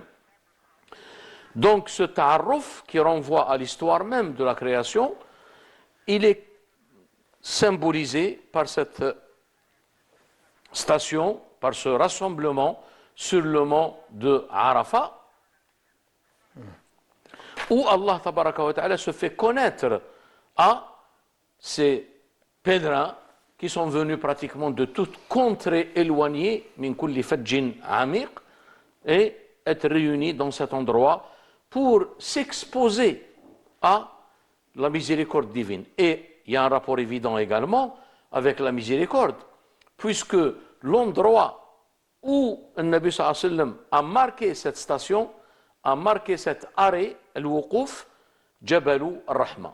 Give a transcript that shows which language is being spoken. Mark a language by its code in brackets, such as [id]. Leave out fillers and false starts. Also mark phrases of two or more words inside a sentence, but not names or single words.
[fr] Donc ce ta'arruf qui renvoie à l'histoire même de la création, il est symbolisé par cette station, par ce rassemblement sur le mont de Arafat, où [ar] الله تبارك وتعالى [fr] se fait connaître à ces pèlerins qui sont venus pratiquement de toute contrée éloignée, [ar] من كل فج عميق, [fr] et être réunis dans cet endroit pour s'exposer à la miséricorde divine. Et il y a un rapport évident également avec la miséricorde, puisque l'endroit où le Nabi [ar] صلى الله عليه وسلم [fr] a marqué cette station, a marqué cet arrêt, [ar] الوقوف، جبل الرحمة.